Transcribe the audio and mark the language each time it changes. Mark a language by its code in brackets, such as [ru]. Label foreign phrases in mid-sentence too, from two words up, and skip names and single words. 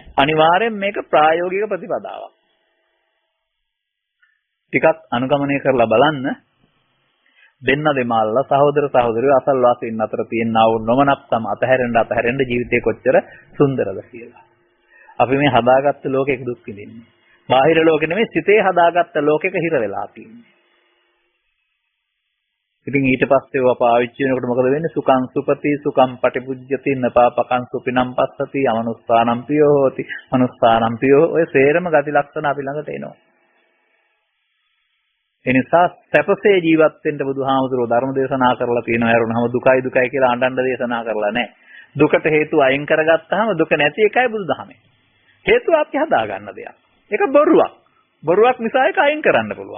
[si] අනිවාර්යෙන් මේක ප්‍රායෝගික ප්‍රතිපදාවක්. ටිකක් අනුගමනය කරලා බලන්න දෙන්න දෙමාල්ලා සහෝදර සහෝදරියෝ අසල්වාසීන් අතර තියෙනා වූ නොමනක්කම අතහැරෙන්න ජීවිතේ කොච්චර සුන්දරද කියලා. අපි මේ හදාගත්ත ලෝකයක දුක් විඳින්නේ. බාහිර ලෝකෙ නෙමෙයි සිතේ හදාගත්ත ලෝකෙක හිර වෙලා තියෙන්නේ. ඉතින් ඊට පස්සේ ඔය පාවිච්චි වෙනකොට මොකද වෙන්නේ? [pi] සුඛං සුපති සුඛං පටිපුජ්ජති නපාපකං සුපිනම් පස්සති අමනුස්සානම් පියෝ හෝති. මනුස්සානම් පියෝ [si] ඔය සේරම ගති ලක්ෂණ අපි ළඟට එනවා. එනිසා සැපසේ ජීවත් වෙන්න බුදුහාමුදුරුවෝ ධර්ම දේශනා කරලා තියෙනවා. යරුණම දුකයි දුකයි කියලා අඬන්න දේශනා කරලා නැහැ. දුකට හේතු අයින් කරගත්තාම දුක නැති එකයි බුදුදහමේ. හේතුව අපි හදාගන්න දෙයක්. ඒක බොරුවක්. බොරුවක් නිසා ඒක අයින් කරන්න පුළුවන්.